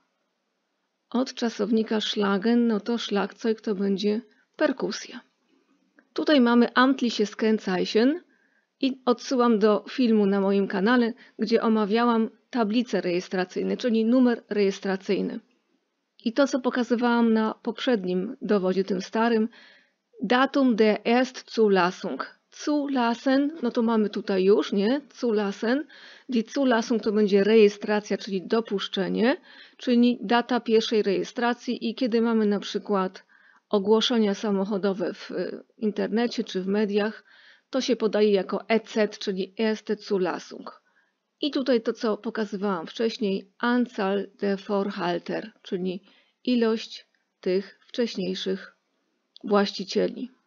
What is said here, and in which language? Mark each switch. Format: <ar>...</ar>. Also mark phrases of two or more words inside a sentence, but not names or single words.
<pl>Od czasownika schlagen, no to Schlagzeug to będzie perkusja. Tutaj mamy</pl> <de>amtliches Kennzeichen</de> <pl>i odsyłam do filmu na moim kanale, gdzie omawiałam tablice rejestracyjne, czyli numer rejestracyjny. I to, co pokazywałam na poprzednim dowodzie, tym starym,</pl> <de>datum der Erstzulassung. Zulassen,</de> <pl>no to mamy tutaj już, nie? Zulassen.</pl> <de>Die Zulassung</de> <pl>to będzie rejestracja, czyli dopuszczenie, czyli data pierwszej rejestracji i kiedy mamy na przykład ogłoszenia samochodowe w internecie czy w mediach, to się podaje jako EZ, czyli</pl> <de>Erste Zulassung.</de> <pl>I tutaj to, co pokazywałam wcześniej,</pl> <de>Anzahl der Vorhalter,</de> <pl>czyli ilość tych wcześniejszych właścicieli.</pl>